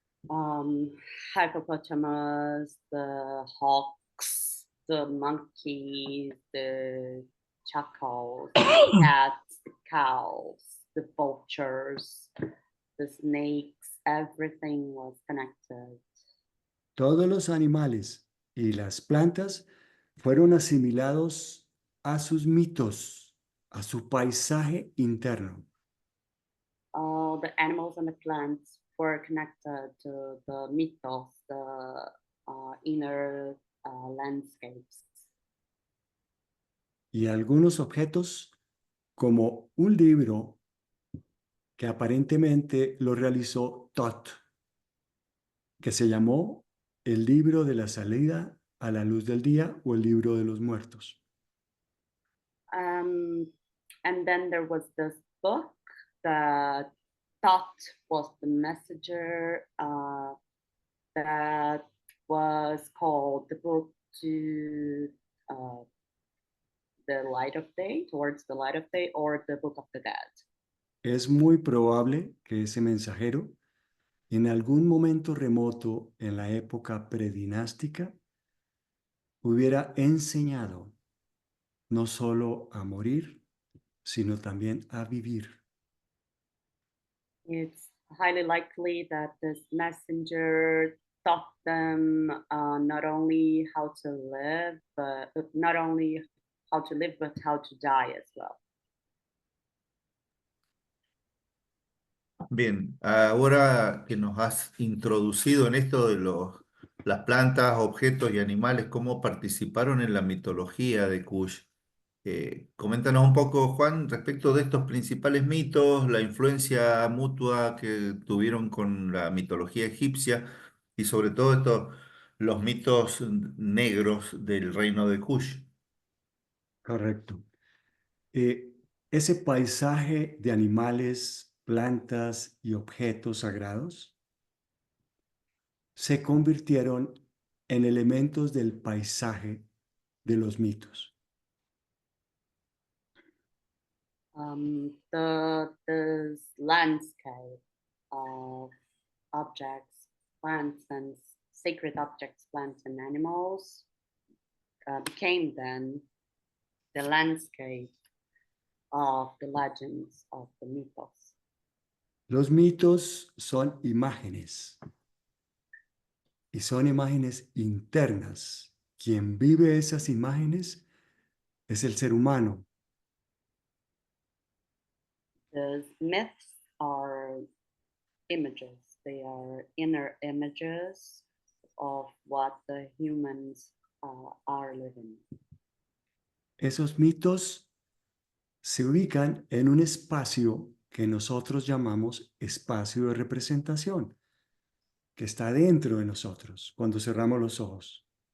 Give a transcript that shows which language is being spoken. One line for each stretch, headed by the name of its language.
English: um, hippopotamus, the hawks, the monkeys, the chacals, the cats, the cows, the vultures, the snakes, everything was connected.
Spanish: Todos los animales y las plantas fueron asimilados a sus mitos, a su paisaje interno.
English: All the animals and the plants were connected to the mythos, the inner landscapes.
Spanish: Y algunos objetos, como un libro que aparentemente lo realizó Thoth, que se llamó el libro de la salida a la luz del día o el libro de los muertos.
English: And then there was this book that Thoth was the messenger, that was called the book to the light of day, towards the light of day, or the book of the dead.
Spanish: Es muy probable que ese mensajero, en algún momento remoto en la época predinástica, hubiera enseñado no solo a morir, sino también a vivir.
English: It's highly likely that this messenger taught them not only how to live, but not only how to live, but how to die as well.
Spanish: Bien, ahora que nos has introducido en esto de las plantas, objetos y animales, cómo participaron en la mitología de Kush. Coméntanos un poco, Juan, respecto de estos principales mitos, la influencia mutua que tuvieron con la mitología egipcia y sobre todo los mitos negros del reino de Kush. Correcto. Ese paisaje de animales, plantas y objetos sagrados se convirtieron en elementos del paisaje de los mitos.
English: The landscape of objects, plants, and sacred objects, plants, and animals became then the landscape of the legends of the mythos.
Spanish: Los mitos son imágenes y son imágenes internas. Quien vive esas imágenes es el ser humano.
English: The myths are images. They are inner images of what the humans are living.
Spanish: Esos mitos se ubican en un espacio que nosotros llamamos espacio de representación, que está dentro de nosotros cuando cerramos los ojos.